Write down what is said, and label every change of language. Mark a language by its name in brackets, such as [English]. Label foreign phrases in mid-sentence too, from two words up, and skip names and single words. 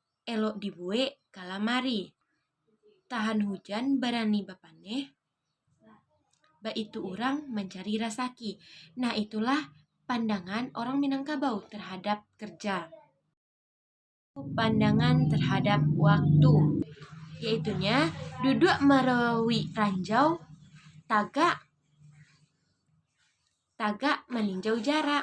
[Minangkabau] elok dibuek kalamari. Tahan hujan berani bapaneh, baitu orang mencari rasaki. [Indonesian] Nah, itulah pandangan orang Minangkabau terhadap kerja. Pandangan terhadap waktu, yaitunya [Minangkabau] duduk merewi ranjau, tagak meninjau jarak.